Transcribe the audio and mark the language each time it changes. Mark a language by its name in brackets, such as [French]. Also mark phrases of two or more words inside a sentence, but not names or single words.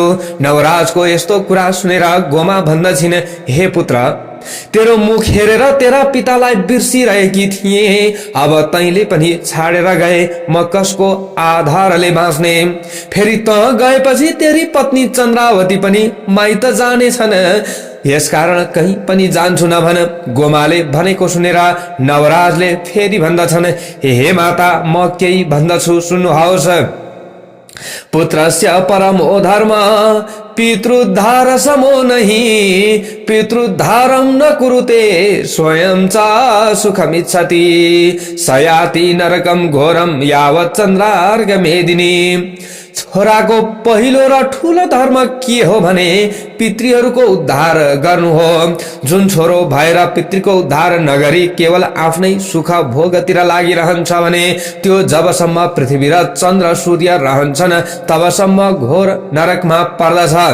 [Nepali] नवराजको यस्तो कुरा सुनेर गोमा भन्दछिन्, हे पुत्र, तेरो मुख हेरेर तेरा पितालाई बिर्सिरहेकी थिए, अब तैँले पनि छाडेर गए, म कसको आधारले बाँच्ने? फेरि त गएपछि तेरी पत्नी चन्द्रावती पनि माइत जानेछन्, यसकारण कहीँ पनि जान्छु नभन। गोमाले भनेको सुनेर नवराजले फेरि भन्दछन्, हे माता, म केही भन्दछु, सुन्नुहोस्। [Sanskrit] पुत्रस्य परमो धर्म पितृद्धार समो नहीं, पितृद्धारं न कुरुते स्वयं च सुखमिच्छति, सयाति नरकम घोरम यावत् चन्द्रार्घ मेदिनी। [Nepali] छोराको पहिलो र ठूलो धर्म के हो भने पितृहरूको उद्धार गर्नु हो। जुन छोरो भएर पितृको उद्धार नगरी केवल आफ्नै सुख भोगतिर लागिरहन्छ भने त्यो जबसम्म पृथ्वी र चन्द्र सूर्य रहन्छन् तबसम्म घोर नरकमा पर्दछ।